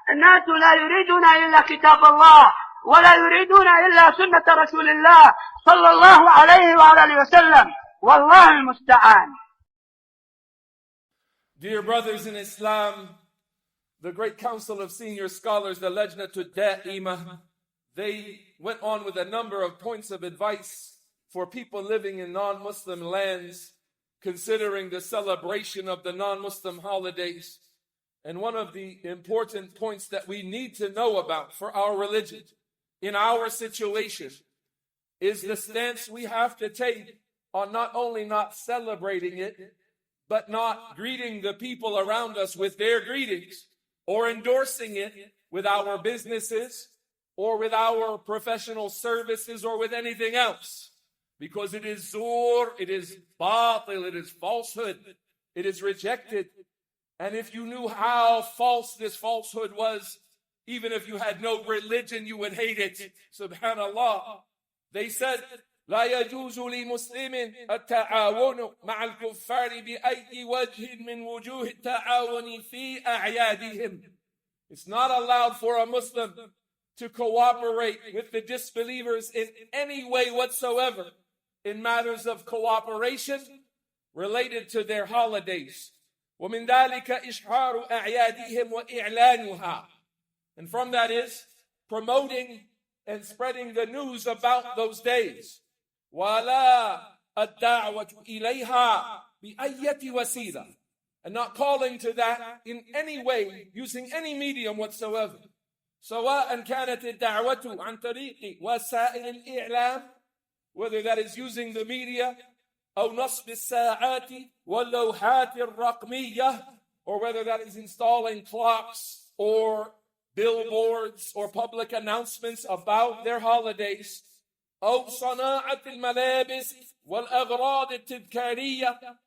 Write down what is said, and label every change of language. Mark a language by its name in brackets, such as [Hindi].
[Arabic] الناس لا يريدون إلا كتاب الله ولا يريدون إلا سنة رسول الله صلى الله عليه وآله وسلم والله المستعان. [English] Dear brothers in Islam, the Great Council of Senior Scholars, the Lajnatul Da'imah, they went on with a number of points of advice for people living in non-Muslim lands, considering the celebration of the non-Muslim holidays. And one of the important points that we need to know about for our religion, in our situation, is the stance we have to take on not only not celebrating it, but not greeting the people around us with their greetings, or endorsing it with our businesses, or with our professional services, or with anything else. Because it is zur, it is batil, it is falsehood, it is rejected. And if you knew how false this falsehood was, even if you had no religion, you would hate it. [Arabic] Subhanallah. [English] They said, [Arabic] لا يجوز لمسلم التعاون مع الكفار بأي وجه من وجوه التعاون في أعيادهم. [English] It's not allowed for a Muslim to cooperate with the disbelievers in any way whatsoever in matters of cooperation related to their holidays. [Arabic] ومن ذلك إشعار أعيادهم وإعلانها. [English] And from that is promoting and spreading the news about those days. [Arabic] ولا الدعوة إليها بأية وسيلة. [English] And not calling to that in any way, using any medium whatsoever. [Arabic] سواء كانت الدعوة عن طريق وسائل الإعلام, [English] whether that is using the media, [Arabic] أو نصب الساعات واللوحات الرقمية, [English] or whether that is installing clocks or billboards or public announcements about their holidays, [Arabic] أو صناعة الملابس والأغراض التذكارية,